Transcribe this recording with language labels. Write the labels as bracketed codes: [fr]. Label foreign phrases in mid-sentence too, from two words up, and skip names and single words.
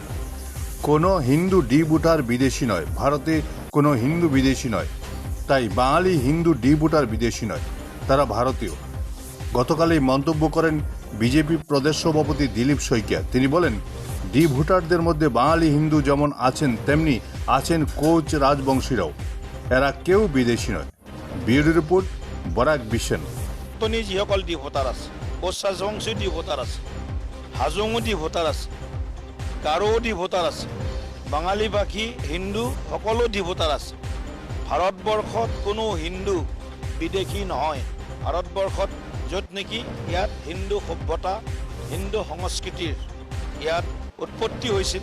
[bn] কোনো হিন্দু ডি ভোটার বিদেশি নয়, ভারতে কোনো হিন্দু বিদেশি নয়, তাই বাঙালি হিন্দু ডি ভোটার বিদেশি নয়, তারা ভারতীয়। গতকাল এই মন্তব্য করেন বিজেপি প্রদেশ সভাপতি দিলীপ শইকীয়া। তিনি বলেন, ডি ভোটারদের মধ্যে বাঙালি হিন্দু যেমন আছেন, তেমনি আছেন কোচ রাজবংশীরাও। এরা কেউ বিদেশি নয়। ব্যুরো রিপোর্ট, বরাক বিশেন। [as] তনি যিসকল ডি ভোটাৰ আছে, কোচ ৰাজবংশী ডি ভোটাৰ আছে, হাজোঙো ডি ভোটাৰ আছে, গাৰো ডি ভোটাৰ আছে, বাঙালী ভাষী হিন্দু সকলো ডি ভোটাৰ আছে। ভাৰতবৰ্ষত কোনো হিন্দু বিদেশী নহয়। ভাৰতবৰ্ষত য'ত নেকি ইয়াত হিন্দু সভ্যতা, হিন্দু সংস্কৃতিৰ ইয়াত উৎপত্তি হৈছিল।